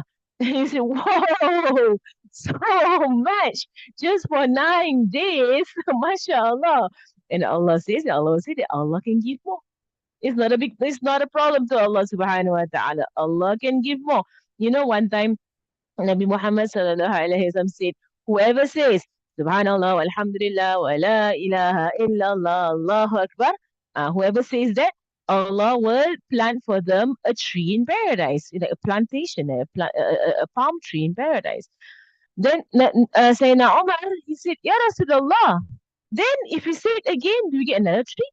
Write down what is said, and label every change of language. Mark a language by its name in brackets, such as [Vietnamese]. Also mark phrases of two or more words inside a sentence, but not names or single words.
[English] And you say, whoa, so much just for 9 days, mashallah. And Allah will say that Allah can give more. It's not a problem to Allah [Arabic] سبحانه وتعالى. [English] Allah can give more. One time Nabi Muhammad [Arabic] صلى الله عليه وسلم [English] said, whoever says [Arabic] سبحان الله، الحمد لله، ولا إله إلا الله، الله أكبر, [English] whoever says that, Allah will plant for them a tree in paradise, like a plantation, a palm tree in paradise. Then Sayyidina Umar, he said, [Arabic] يا رسول الله, [English] then if you say it again, do you get another tree?